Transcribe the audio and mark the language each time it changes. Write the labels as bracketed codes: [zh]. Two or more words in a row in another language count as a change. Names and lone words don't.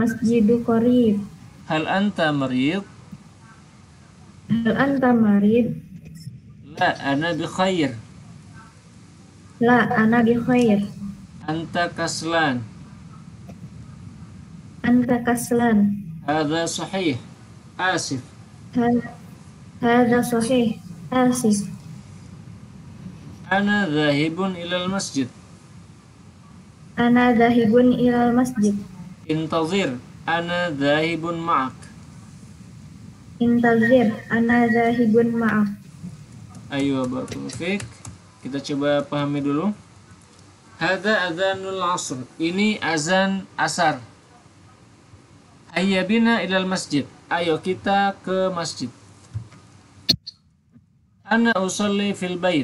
[ar] هل أنت مريض? هل أنت مريض? لا، أنا بخير. لا، أنا بخير. أنت كسلان. أنت كسلان. هذا صحيح. آسف. هذا صحيح. آسف. أنا ذاهب إلى المسجد. أنا ذاهب إلى المسجد. انتظر. أنا ذاهب معك. انتظر. أنا ذاهب معك. Ayo بارك الله فيك. [id] Kita coba pahami dulu. [ar] هذا أذان العصر. [id] Ini azan asar. [ar] هيا بنا إلى المسجد. [id] Ayo kita ke masjid. [ar] أنا أصلي في البيت.